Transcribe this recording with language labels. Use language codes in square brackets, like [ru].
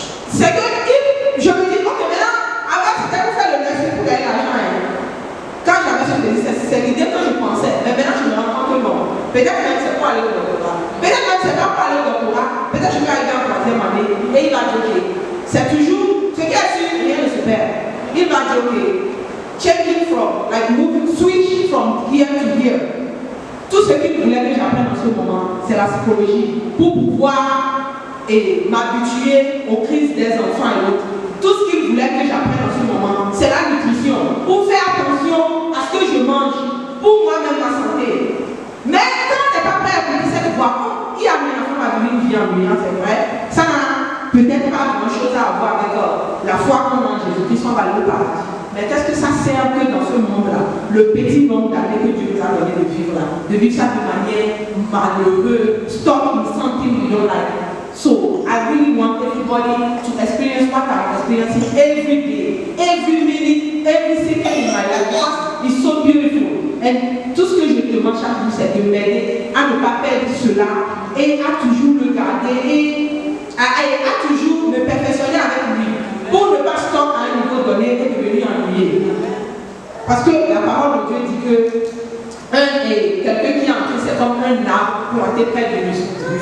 [fr] C'est que je me dis, ok, maintenant, avant c'était pour faire le nursing pour gagner l'argent. Quand j'avais ce désir, c'est l'idée que je pensais. Mais maintenant je me rends compte que non. Peut-être même c'est pour aller au doctorat. Peut-être même c'est pas pour aller au doctorat. Peut-être je vais arriver en troisième année et il va dire, ok, c'est toujours ce qui est sûr, rien ne se perd. Il va dire, [en] ok, changing from, like moving, switch from here to here. [fr] Tout ce qu'il voulait que j'apprenne en ce moment, c'est la psychologie pour pouvoir m'habituer aux crises des enfants et autres. Tout ce qu'il voulait que j'apprenne en ce moment, c'est la nutrition pour faire attention à ce que je mange, pour moi-même ma santé. Mais quand on n'est pas prêt à écouter cette voix, il y a un enfant à vivre une vie ennuyante, c'est vrai. Ça n'a peut-être pas grand-chose à voir avec la foi qu'on a en Jésus-Christ, on va aller au paradis. Mais qu'est-ce que ça sert que dans ce monde-là, le petit nombre d'années que Dieu nous a donné de vivre là, de vivre ça de manière malheureuse, [en] stop in something we don't like. So I really want everybody to experience what I'm experiencing every day, every minute, every second in my life. Because it's so beautiful. [fr] tout ce que je demande chaque jour, c'est de m'aider à ne pas perdre cela et à toujours le garder et à toujours me perfectionner avec lui pour ne pas stopper à un niveau donné et devenir ennuyé. Parce que la parole de Dieu dit que quelqu'un qui est en Christ, c'est comme un arbre planté près du ruisseau.